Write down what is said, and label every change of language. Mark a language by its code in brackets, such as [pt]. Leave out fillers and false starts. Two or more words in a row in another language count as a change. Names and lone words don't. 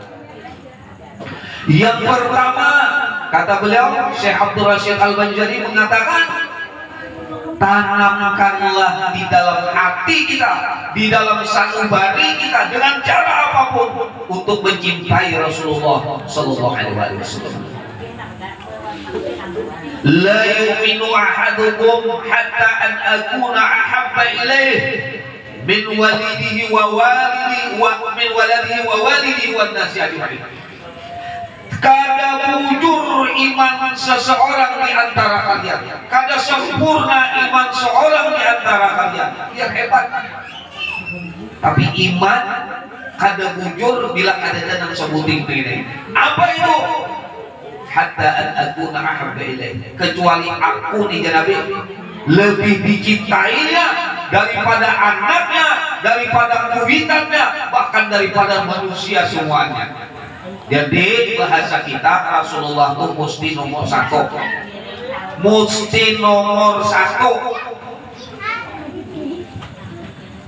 [id] Yang pertama, kata beliau, Syekh Abdul Rashid Al-Banjari mengatakan, tanamkanlah di dalam hati kita, di dalam sanubari kita dengan cara apapun untuk mencintai Rasulullah [ar] صلى الله عليه وسلم. لا يؤمن أحدكم حتى أن أكون أحب إليه من والده و والده و من ولده و والده والناس أجمعين. [bjn] Kada bujur iman seseorang di antara kalian, kada sempurna iman seorang di antara kalian. [id] Yang hebat. [bjn] Tapi iman kada bujur bila ada danang sebuting ini. [id] Apa itu? [ar] حتى أن أكون أحب إليه. [id] Kecuali aku nih Nabi lebih dicintainya daripada anaknya, daripada kuitannya, bahkan daripada manusia semuanya. Jadi bahasa kita Rasulullah itu mesti nomor 1, mesti nomor 1.